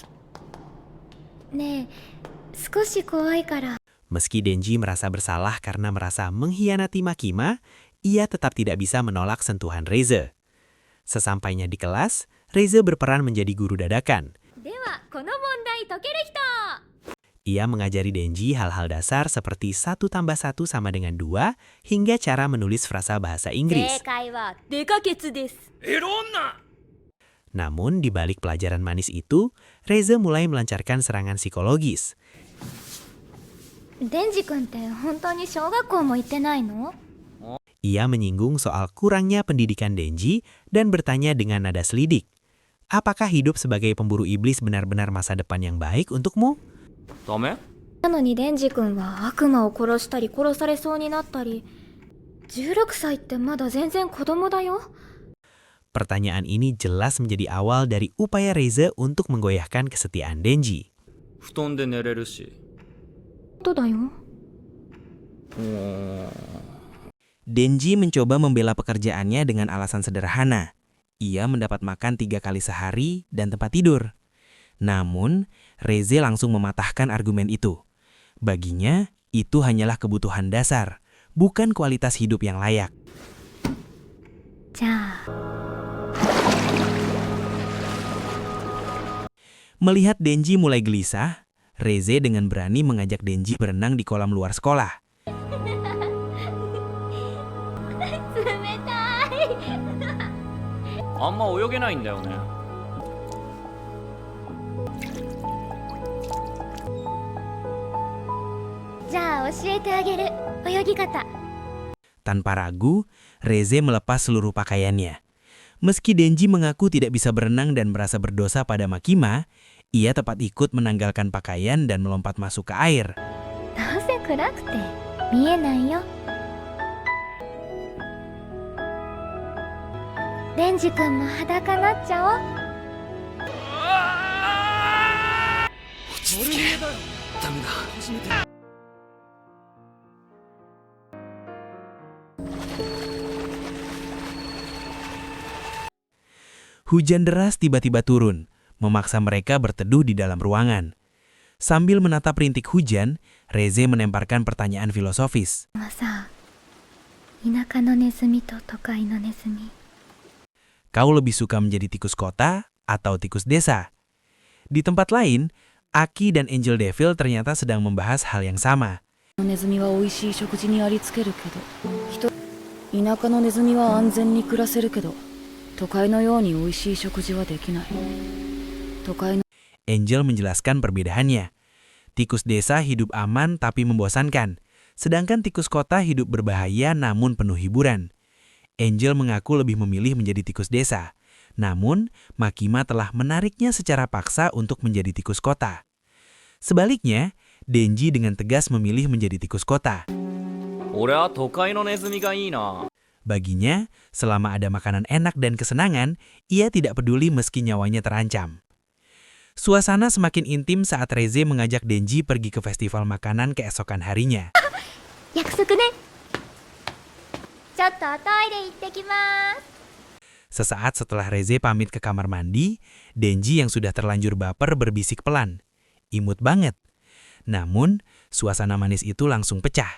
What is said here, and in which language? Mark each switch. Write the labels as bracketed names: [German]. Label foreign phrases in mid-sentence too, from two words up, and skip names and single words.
[Japanese] ねえ、少し怖いから。 [Indonesian] Meski Denji merasa bersalah karena merasa mengkhianati Makima, ia tetap tidak bisa menolak sentuhan Reze. Sesampainya di kelas, Reze berperan menjadi guru dadakan. [Japanese] では、この問題解ける人。 [Indonesian] Ia mengajari Denji hal-hal dasar seperti 1 + 1 sama dengan 2 hingga cara menulis frasa bahasa Inggris. [Japanese] 正解はデカケツです。エロ女。 [Indonesian] Namun di balik pelajaran manis itu, Reze mulai melancarkan serangan psikologis. [Japanese] デンジ君って本当に小学校も行ってないの？ [Indonesian] Ia menyinggung soal kurangnya pendidikan Denji dan bertanya dengan nada selidik. Apakah hidup sebagai pemburu iblis benar-benar masa depan yang baik untukmu? [Japanese] ダメ？なのにデンジ君は悪魔を殺したり殺されそうになったり。16歳ってまだ全然子供だよ。 [Indonesian] Pertanyaan ini jelas menjadi awal dari upaya Reze untuk menggoyahkan kesetiaan Denji. [Japanese] 布団で寝れるし。そうだよ。 [Indonesian] Denji mencoba membela pekerjaannya dengan alasan sederhana. Ia mendapat makan 3 kali sehari dan tempat tidur. Namun, Reze langsung mematahkan argumen itu. Baginya, itu hanyalah kebutuhan dasar, bukan kualitas hidup yang layak. [Japanese] じゃあ。 [Indonesian] Melihat Denji mulai gelisah, Reze dengan berani mengajak Denji berenang di kolam luar sekolah. [Japanese] 冷たい。あんま泳げないんだよね。じゃあ教えてあげる泳ぎ方。 [Indonesian] Tanpa ragu, Reze melepas seluruh pakaiannya. Meski Denji mengaku tidak bisa berenang dan merasa berdosa pada Makima, ia tepat ikut menanggalkan pakaian dan melompat masuk ke air. [Japanese] どうせ暗くて見えないよ。デンジ君も裸になっちゃおう。落ち着け。ダメだ。初めて。 [Indonesian] Hujan deras tiba-tiba turun, memaksa mereka berteduh di dalam ruangan. Sambil menatap rintik hujan, Reze menemparkan pertanyaan filosofis. [Japanese] さ、田舎のネズミと都会のネズミ。 [Indonesian] Kau lebih suka menjadi tikus kota atau tikus desa? Di tempat lain, Aki dan Angel Devil ternyata sedang membahas hal yang sama. [Japanese] ネズミは美味しい食事にありつけるけど、田舎のネズミは安全に暮らせるけど、都会のように美味しい食事はできない。都会の [Indonesian] Angel menjelaskan perbedaannya. Tikus desa hidup aman tapi membosankan, sedangkan tikus kota hidup berbahaya namun penuh hiburan. Angel mengaku lebih memilih menjadi tikus desa, namun Makima telah menariknya secara paksa untuk menjadi tikus kota. Sebaliknya, Denji dengan tegas memilih menjadi tikus kota. [Japanese] 俺は都会のネズミがいいな。 [Indonesian] Baginya, selama ada makanan enak dan kesenangan, ia tidak peduli meski nyawanya terancam. Suasana semakin intim saat Reze mengajak Denji pergi ke festival makanan keesokan harinya. [Japanese] 約束ね。ちょっとおトイレ行ってきます。 [Indonesian] Sesaat setelah Reze pamit ke kamar mandi, Denji yang sudah terlanjur baper berbisik pelan. Imut banget. Namun, suasana manis itu langsung pecah.